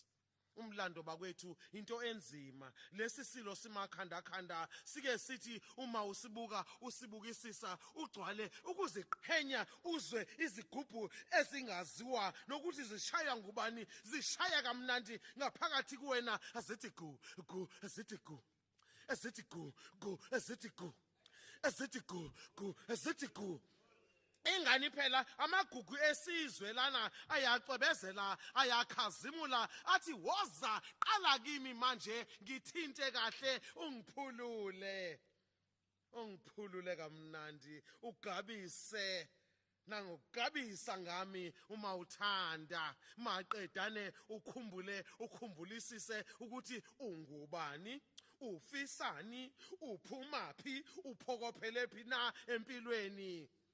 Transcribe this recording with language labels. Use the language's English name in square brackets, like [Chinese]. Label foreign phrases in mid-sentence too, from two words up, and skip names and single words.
[Zulu] Umlando bakwethu into enzima. Lesi silo simakhanda sike sithi uma usibukisisa ugcwale ukuziqhenya uzwe izigubhu ezingaziwa nokuthi zishaya ngubani, zishaya kamnandi ngaphakathi kuwena azithi gu azithi gu azithi gu azithi gu azithi gu azithi gu. Ingani phela amagugu esizwe lana ayacwebezela ayakhazimula athi woza qala kimi manje ngithinte kahle ungiphulule kamnandi ugabise nangokugabisa ngami uma uthanda maqedane ukhumbulisise ukuthi ungubani, ufisani, uphumaphi, uphokophele na empilweni.